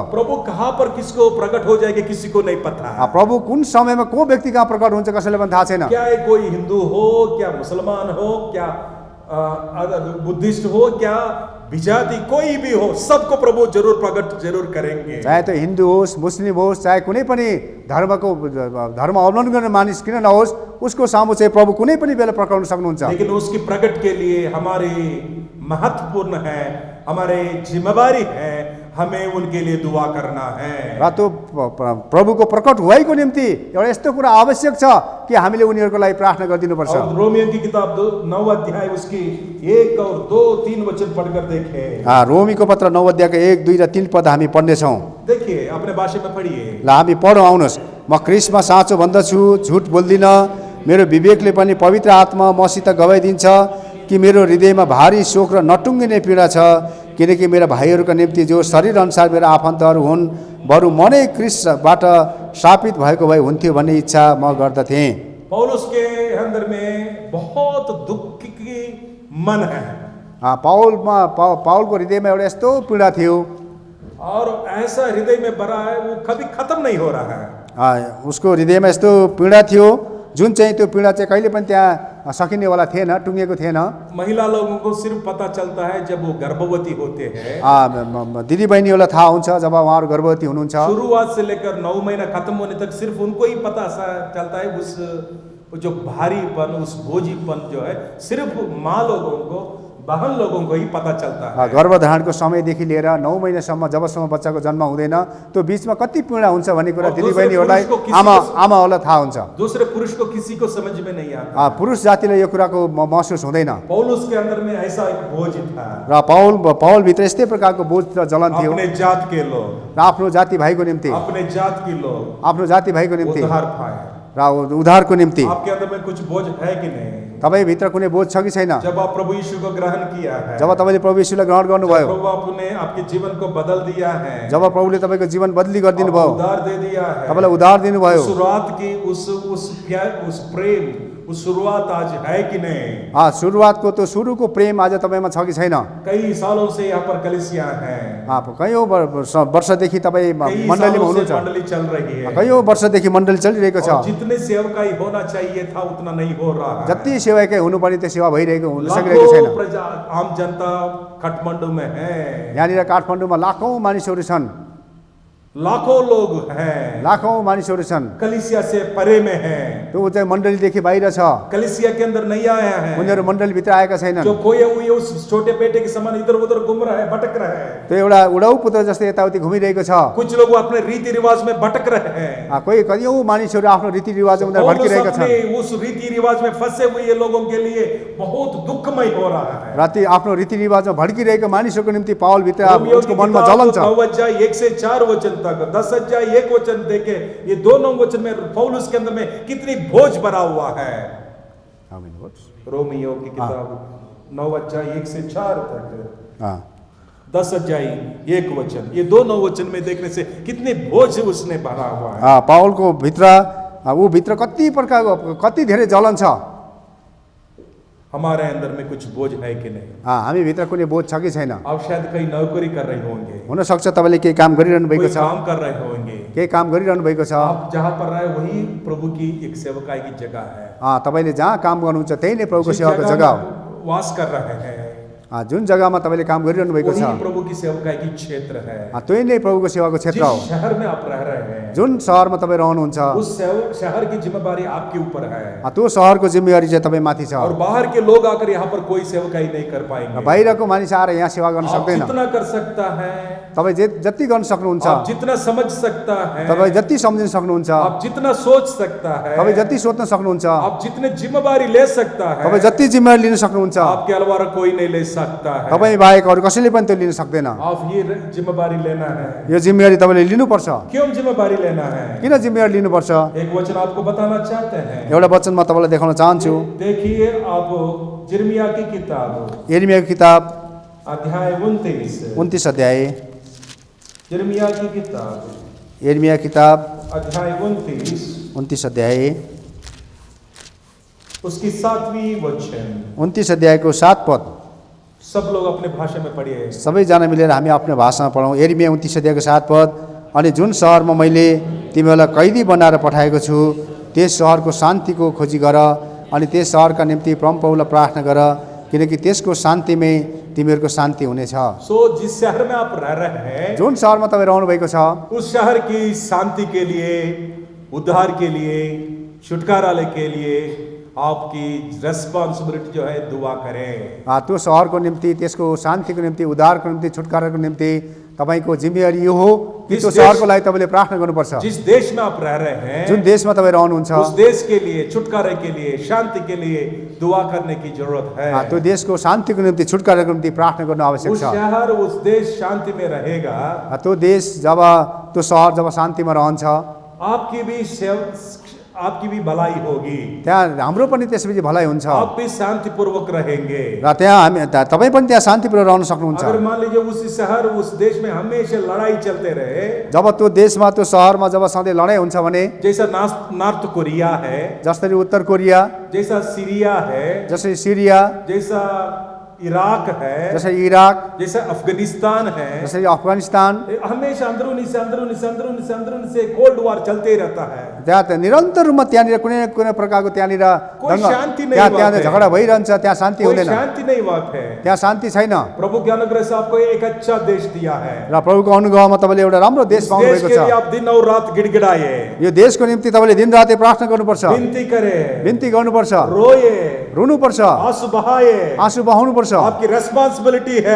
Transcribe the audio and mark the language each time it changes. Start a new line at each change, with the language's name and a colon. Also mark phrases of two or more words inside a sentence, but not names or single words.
Hindi: प्रभु कहाँ पर किसको प्रकट हो जाएगा किसी को नहीं पता।
Nepali: प्रभु कुन समयमा को व्यक्ति कहाँ प्रकट हुन्छ कसैलाई पनि थाहा छैन।
Hindi: क्या है, कोई हिंदू हो, क्या मुसलमान हो, क्या बुद्धिस्ट हो, क्या विजाति कोई भी हो, सबको प्रभु जरूर प्रकट जरूर करेंगे।
Nepali: चाहे त्यो हिन्दू होस्, मुस्लिम होस्, चाहे कुनै पनि धर्म अवलम्बन गर्ने मानिस किन नहोस्, उसको सामु चाहिँ प्रभु कुनै पनि बेला प्रकटाउन सक्नुहुन्छ।
Hindi: लेकिन उसकी प्रकट के लिए हमारी महत्वपूर्ण है, हमारे जिम्मेवारी है, हमें उनके लिए दुआ करना है।
Nepali: र त्यो प्रभुको प्रकट हुवाईको निम्ति एउटा यस्तो कुरा आवश्यक छ कि हामीले उनीहरूको लागि प्रार्थना गरिदिनुपर्छ।
Hindi: और रोमियो की किताब 9 अध्याय उसकी 1 और 2, 3 वचन पढ़कर देखें।
Nepali: रोमीको पत्र 9 अध्यायको 1, 2 र 3 पद हामी पढ्नेछौँ।
Hindi: देखिए, अपने भाषा में पढ़िए।
Nepali: ल हामी पढौँ, आउनुहोस्। म ख्रीष्टमा साँचो भन्दछु, झुट बोल्दिनँ। मेरो विवेकले पनि पवित्र आत्मा मसित गवाई दिन्छ कि मेरो हृदयमा भारी शोक र नटुङ्गिने पीडा छ, किनकि मेरा भाइहरूका निम्ति जो शरीर अनुसार मेरा आफन्तहरू हुन्, बरु म नै ख्रीष्टबाट शापित भएको भए हुन्थ्यो भन्ने इच्छा म गर्दथेँ।
Hindi: पौलुस के अंदर में बहुत दुख की मन है,
Nepali: पाउलको हृदयमा एउटा यस्तो पीडा थियो,
Hindi: और ऐसा हृदय में भरा है वो कभी खत्म नहीं हो रहा है।
Nepali: उसको हृदयमा यस्तो पीडा थियो जुन चाहिँ त्यो पीडा चाहिँ कहिले पनि त्यहाँ सकिनेवाला थिएन, टुङ्गेको थिएन।
Hindi: महिला लोगों को सिर्फ पता चलता है जब वो गर्भवती होते हैं।
Nepali: दिदी बहिनीहरूलाई थाहा हुन्छ जब उहाँहरू गर्भवती हुनुहुन्छ।
Hindi: शुरुआत से लेकर 9 महीना खत्म होने तक सिर्फ उनको ही पता चलता है, उस जो भारीपन, उस बोझीपन जो है सिर्फ माँ लोगों को, बहन लोगों को ही पता चलता है।
Nepali: गर्भधारणको समयदेखि लिएर 9 महिनासम्म जबसम्म बच्चाको जन्म हुँदैन त्यो बीचमा कति पीडा हुन्छ भन्ने कुरा दिदी बहिनीहरूलाई, आमाहरूलाई थाहा हुन्छ।
Hindi: दूसरे पुरुष को किसी को समझ में नहीं आता।
Nepali: पुरुष जातिलाई यो कुराको महसुस हुँदैन।
Hindi: पौलुस के अंदर में ऐसा एक बोझ था,
Nepali: र पाउल भित्र यस्तै प्रकारको बोझ र जलन थियो।
Hindi: अपने जात के लोग,
Nepali: र आफ्नो जाति भाइको निम्ति,
Hindi: अपने जात के लोग,
Nepali: आफ्नो जाति भाइको निम्ति
Hindi: उद्धार पाए।
Nepali: र उद्धारको निम्ति
Hindi: आपके अंदर में कुछ बोझ है कि नहीं?
Nepali: तपाईँ भित्र कुनै बोझ छ कि छैन?
Hindi: जब आप प्रभु यीशु को ग्रहण किया है,
Nepali: जब तपाईँले प्रभु यीशुलाई ग्रहण गर्नुभयो,
Hindi: प्रभु आपने आपके जीवन को बदल दिया है,
Nepali: जब प्रभुले तपाईँको जीवन बदली गरिदिनु भयो,
Hindi: उद्धार दे दिया है,
Nepali: तपाईँलाई उद्धार दिनुभयो,
Hindi: शुरुआत की उस प्यार, उस प्रेम, उस शुरुआत आज है कि नहीं?
Nepali: सुरुवातको त्यो सुरुको प्रेम आज तपाईँमा छ कि छैन?
Hindi: कई सालों से यहाँ पर कलीसिया है,
Nepali: कयौँ वर्षदेखि तपाईँ मण्डलीमा हुनुहुन्छ,
Hindi: मण्डली चल रही है,
Nepali: कयौँ वर्षदेखि मण्डली चलिरहेको छ।
Hindi: जितने सेवकाई होना चाहिए था उतना नहीं हो रहा है।
Nepali: जति सेवाकै हुनुपर्ने त्यो सेवा भइरहेको हुन सकिरहेको छैन।
Hindi: आम जनता काठमाडौँ में है,
Nepali: यहाँनिर काठमाडौँमा लाखौँ मानिसहरू छन्,
Hindi: लाखों लोग हैं,
Nepali: लाखौँ मानिसहरू छन्,
Hindi: कलीसिया से परे में है,
Nepali: त्यो चाहिँ मण्डलीदेखि बाहिर छ,
Hindi: कलीसिया के अंदर नहीं आया है,
Nepali: उनीहरू मण्डलीभित्र आएका छैनन्।
Hindi: जो खोए हुए उस छोटे बेटे के समान इधर उधर घूम रहा है, भटक रहा है।
Nepali: त्यो एउटा उडाउ पुत्र जस्तै यताउति घुमिरहेको छ।
Hindi: कुछ लोग अपने रीति रिवाज में भटक रहे हैं।
Nepali: कोही कयौँ मानिसहरू आफ्नो रीतिरिवाजमा उनीहरू भड्किरहेका छन्।
Hindi: उस रीति रिवाज में फंसे हुए लोगों के लिए बहुत दुखमय हो रहा है।
Nepali: राति आफ्नो रीतिरिवाजमा भड्किरहेका मानिसहरूको निम्ति पाउल भित्र उसको मनमा जलन छ।
Hindi: 9 अध्याय 1 से 4 वचन तक, 10 अध्याय 1 वचन देखे, ये दोनों वचन में पौलुस के अंदर में कितनी बोझ भरा हुआ है। रोमियो की किताब 9 अध्याय 1 से 4 तक, 10 अध्याय 1 वचन, ये दोनों वचन में देखने से कितने बोझ उसने भरा हुआ है।
Nepali: पाउलको भित्र कति प्रकारको कति धेरै जलन छ।
Hindi: हमारे अंदर में कुछ बोझ है कि नहीं?
Nepali: हामी भित्र कुनै बोझ छ कि छैन?
Hindi: आप शायद कहीं नौकरी कर रहे होंगे,
Nepali: हुन सक्छ तपाईले केही काम गरिरहनु भएको छ,
Hindi: काम कर रहे होंगे,
Nepali: केही काम गरिरहनु भएको छ।
Hindi: आप जहाँ पर रहे वही प्रभु की एक सेवकाई की जगह है।
Nepali: तपाईले जहाँ काम गर्नुहुन्छ त्यही नै प्रभुको सेवाको जग्गा हो।
Hindi: वास कर रहे हैं,
Nepali: जुन जग्गामा तपाईले काम गरिरहनु भएको छ,
Hindi: प्रभु की सेवकाई की क्षेत्र है।
Nepali: त्यही नै प्रभुको सेवाको क्षेत्र हो।
Hindi: जिस शहर में आप रह रहे हैं,
Nepali: जुन शहरमा तपाईँ रहनुहुन्छ,
Hindi: उस शहर की जिम्मेदारी आपके ऊपर है।
Nepali: त्यो शहरको जिम्मेवारी चाहिँ तपाईँ माथि छ।
Hindi: और बाहर के लोग आकर यहाँ पर कोई सेवकाई नहीं कर पाएंगे।
Nepali: बाहिरको मानिस आएर यहाँ सेवा गर्न सक्दैन।
Hindi: जितना कर सकता है,
Nepali: तपाईँ जति गर्न सक्नुहुन्छ,
Hindi: जितना समझ सकता है,
Nepali: तपाईँ जति सम्झिन सक्नुहुन्छ,
Hindi: आप जितना सोच सकता है,
Nepali: तपाईँ जति सोच्न सक्नुहुन्छ,
Hindi: आप जितने जिम्मेवारी ले सकता है,
Nepali: तपाईँ जति जिम्मेवारी लिन सक्नुहुन्छ,
Hindi: आपके अलावा कोई नहीं ले सकता है।
Nepali: तपाईँ बाहेक अरू कसैले पनि त्यो लिन सक्दैन।
Hindi: आप ये जिम्मेवारी लेना है।
Nepali: यो जिम्मेवारी तपाईँले लिनुपर्छ।
Hindi: क्यों जिम्मेवारी लेना है?
Nepali: किन जिम्मेवारी लिनुपर्छ?
Hindi: एक वचन आपको बताना चाहते हैं।
Nepali: एउटा वचन म तपाईँलाई देखाउन चाहन्छु।
Hindi: देखिए आप यिर्मयाह की किताब,
Nepali: यिर्मयाहको किताब अध्याय 29 अध्याय,
Hindi: यिर्मयाह की किताब,
Nepali: यिर्मयाह किताब अध्याय 29 अध्याय,
Hindi: उसकी 7वीं वचन,
Nepali: 29 अध्यायको 7 पद।
Hindi: सब लोग अपने भाषा में पढ़िए।
Nepali: सबैजना मिलेर हामी आफ्नो भाषामा पढौँ। यिर्मयाह 29 अध्यायको 7 पद। अनि जुन सहरमा मैले तिमीहरूलाई कैदी बनाएर पठाएको छु त्यस सहरको शान्तिको खोजी गर, अनि त्यस सहरका निम्ति परमप्रभुलाई प्रार्थना गर, किनकि त्यसको शान्तिमै तिमीहरूको शान्ति हुनेछ।
Hindi: सो जिस शहर में आप रह रहे हैं,
Nepali: जुन सहरमा तपाईँ रहनु भएको छ,
Hindi: उस शहर की शांति के लिए, उद्धार के लिए, छुटकारा के लिए आपकी रेस्पॉन्सिबिलिटी जो है दुआ करें।
Nepali: त्यो सहरको निम्ति, त्यसको शान्तिको निम्ति, उद्धारको निम्ति, छुटकाराको निम्ति तपाईँको जिम्मेवारी यो हो कि त्यो सहरको लागि तपाईँले प्रार्थना गर्नुपर्छ।
Hindi: जिस देश में आप रह रहे हैं,
Nepali: जुन देशमा तपाईँ रहनुहुन्छ,
Hindi: उस देश के लिए, छुटकारे के लिए, शांति के लिए दुआ करने की जरूरत है।
Nepali: त्यो देशको शान्तिको निम्ति, छुटकाराको निम्ति प्रार्थना गर्नु आवश्यक
Hindi: उस
Nepali: छ।
Hindi: शहर, उस देश शांति में रहेगा,
Nepali: त्यो देश जब, त्यो सहर जब शान्तिमा रहन्छ,
Hindi: आपकी भी भलाई होगी,
Nepali: त्यहाँ हाम्रो पनि त्यसपछि भलाइ हुन्छ
Hindi: आप भी शांतिपूर्वक रहेंगे।
Nepali: र त्यहाँ हामी तपाईँ पनि त्यहाँ शान्तिपूर्वक रहन सक्नुहुन्छ।
Hindi: अगर मान लीजिए उस शहर, उस देश में हमेशा लड़ाई चलते रहे,
Nepali: जब त्यो देशमा, त्यो सहरमा जब सधैँ लडाइँ हुन्छ भने,
Hindi: जैसा नॉर्थ कोरिया है,
Nepali: जसरी उत्तर कोरिया,
Hindi: जैसा सीरिया है,
Nepali: जसरी सिरिया,
Hindi: जैसा इराक है,
Nepali: जसरी इराक,
Hindi: जैसा अफगानिस्तान है,
Nepali: जसरी अफगानिस्तान,
Hindi: हमेशा अंदरूनी से
English: cold war
Hindi: चलते ही रहता है।
Nepali: त्यहाँ त निरन्तर रूपमा त्यहाँनिर कुनै न कुनै प्रकारको त्यहाँनिर कोही शान्ति नै त्यहाँ
Hindi: बात है।
Nepali: झगडा भइरहन्छ, त्यहाँ शान्ति
Hindi: कोई
Nepali: हुँदैन,
Hindi: शांति नहीं बात है।
Nepali: त्यहाँ शान्ति छैन।
Hindi: प्रभु के अनुग्रह से आपको एक अच्छा देश दिया है।
Nepali: र प्रभुको अनुग्रहमा तपाईँले एउटा राम्रो देश
Hindi: इस
Nepali: पाउनु
Hindi: देश
Nepali: भएको
Hindi: के लिए
Nepali: छ।
Hindi: आप दिन और रात गिड़गिड़ाए,
Nepali: यो देशको निम्ति तपाईँले दिनरातै प्रार्थना गर्नुपर्छ,
Hindi: विनती करे,
Nepali: बिन्ती गर्नुपर्छ,
Hindi: रोए,
Nepali: रुनुपर्छ,
Hindi: आंसू बहाए।
Nepali: आँसु बहाउनुपर्छ।
Hindi: आपकी रेस्पॉन्सिबिलिटी है।